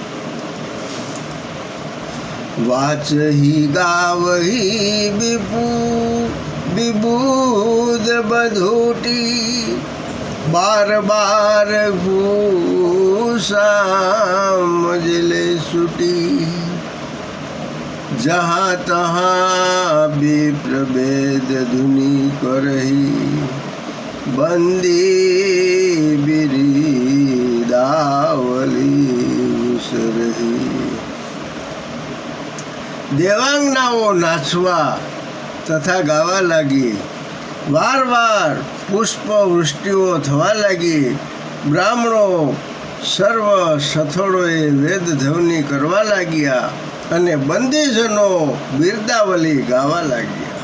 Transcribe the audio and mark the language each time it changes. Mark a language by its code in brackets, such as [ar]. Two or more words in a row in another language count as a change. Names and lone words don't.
[awa] वाचही गावही विबुध बधूटी बार बार भूषा मजले सुटी. जहाँ तहाँ विप्रभेद धुनि करही बंदी बिरीदावली उसरही. [gu] દેવાંગનાઓ નાચવા તથા ગાવા લાગી. વાર વાર પુષ્પ વૃષ્ટિઓ થવા લાગી. બ્રાહ્મણો સર્વ સથોળોએ વેદ ધ્વનિ કરવા લાગ્યા અને બંદીજનો બિરદાવલી ગાવા લાગ્યા.